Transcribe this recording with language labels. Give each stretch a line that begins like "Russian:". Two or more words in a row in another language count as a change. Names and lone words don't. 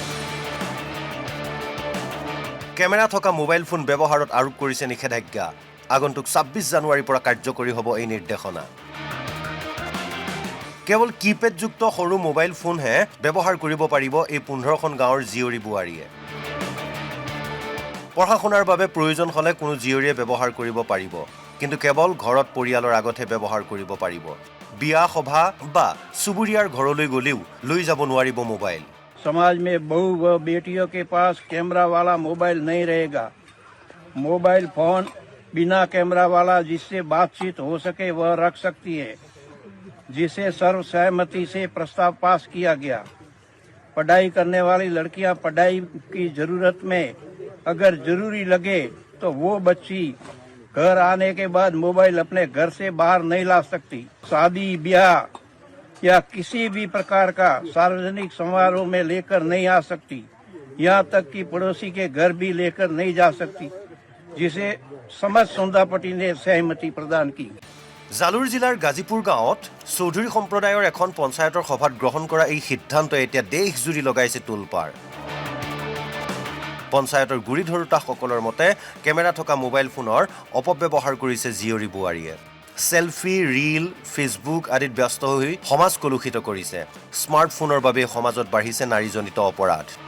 Assamese: কেমেৰা থকা মোবাইল ফোন ব্যৱহাৰত আৰোপ কৰিছে নিষেধাজ্ঞা আগন্তুক 26 জানুৱাৰীৰ পৰা কাৰ্যকৰী হ'ব এই নিৰ্দেশনা কেৱল কিপেডযুক্ত সৰু মোবাইল ফোনহে ব্যৱহাৰ কৰিব পাৰিব এই 15খন গাঁৱৰ জীয়ৰী বোৱাৰীয়ে পঢ়া শুনাৰ বাবে প্ৰয়োজন হ'লে কোনো জীয়ৰীয়ে ব্যৱহাৰ কৰিব পাৰিব কিন্তু কেৱল ঘৰত পৰিয়ালৰ আগতহে ব্যৱহাৰ কৰিব পাৰিব বিয়া সভা বা চুবুৰীয়াৰ ঘৰলৈ গলেও লৈ যাব নোৱাৰিব মোবাইল
Hindi: समाज में बहू व बेटियों के पास कैमरा वाला मोबाइल नहीं रहेगा मोबाइल फोन बिना कैमरा वाला जिससे बातचीत हो सके वह रख सकती है जिसे सर्वसहमति से प्रस्ताव पास किया गया पढ़ाई करने वाली लड़कियां पढ़ाई की जरूरत में अगर जरूरी लगे तो वो बच्ची घर आने के बाद मोबाइल अपने घर से बाहर नहीं ला सकती शादी ब्याह या किसी भी प्रकार का सार्वजनिक समारोह में लेकर नहीं आ सकती यहाँ तक कि पड़ोसी के घर भी लेकर नहीं जा सकती जिसे समझ सोंदापटी ने सहमति प्रदान की
Assamese: জালুৰ জিলাৰ গাজীপুৰ গাঁৱত চৌধুৰী সম্প্ৰদায়ৰ এখন পঞ্চায়তৰ সভাত গ্ৰহণ কৰা এই সিদ্ধান্তই এতিয়া দেশজুৰি লগাইছে তোলপাৰ পঞ্চায়তৰ গুৰি ধৰোতাসকলৰ মতে কেমেৰা থকা মোবাইল ফোনৰ অপব্যৱহাৰ কৰিছে জীয়ৰী বোৱাৰীয়ে
English: selfie reel
Assamese: ফেসবুক আদিত ব্যস্ত হৈ সমাজ কলুষিত কৰিছে স্মাৰ্টফোনৰ বাবে সমাজত বাঢ়িছে নাৰীজনিত অপৰাধ